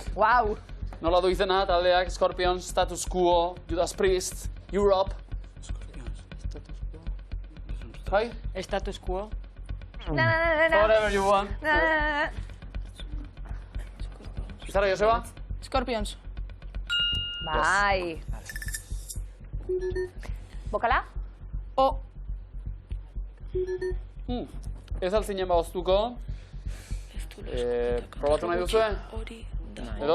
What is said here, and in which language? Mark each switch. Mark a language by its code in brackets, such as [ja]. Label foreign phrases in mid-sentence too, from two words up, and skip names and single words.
[eu] Guau. Nola du izena, taldeak, Scorpions, Status Quo, Judas Priest, Europe. Bai? Status quo. Whatever you want. Izara, Joseba? Scorpions. Bai. Bokala? O. Ez altzinen baoztuko. Probatu nahi duzue? Edo?